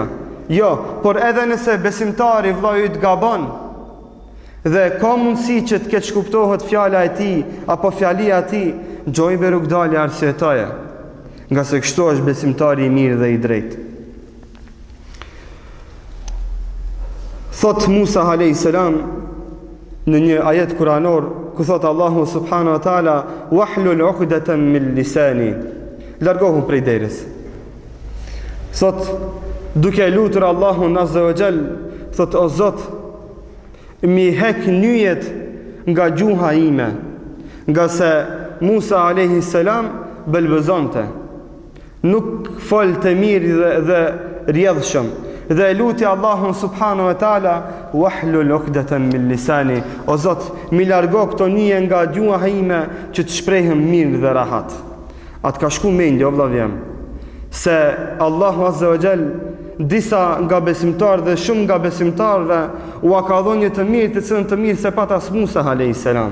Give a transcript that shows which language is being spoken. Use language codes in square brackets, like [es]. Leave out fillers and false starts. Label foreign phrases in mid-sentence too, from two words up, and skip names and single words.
[sq] Jo, por edhe nëse besimtari vllai yt gabon dhe ka mundësi që të keq kuptohet fjala e tij apo fjalia e tij, gjoj me rrugdalë arsyetoje. Nga se kështu është besimtari i mirë dhe i drejtë. Thot Musa [ar] عليه السلام [sq] në një ajet kuranor ku thot Allahu [ar] سبحانه وتعالى واحلل عقدة من لساني, [sq] largohu prej derës. Thot duke lutur Allahun [ar] عز وجل, [sq] thot o Zot, mi hek nyjet nga gjuha ime, nga se Musa [ar] عليه السلام [sq] belbezonte, nuk folte mirë dhe rjedhshëm, dhe luti Allahun [ar] سبحانه وتعالى واحلل عقدة من لساني, [sq] o Zot, mi largo këto nyje nga gjuha ime që të shprehem mirë dhe rahat. Atë ka shku mendje o vëllai, se Allahu [ar] عز وجل [sq] disa nga besimtarë dhe shumë nga besimtarëve u ka dhënë një të mirë të cilën të mirë se patas Musa [ar] عليه السلام.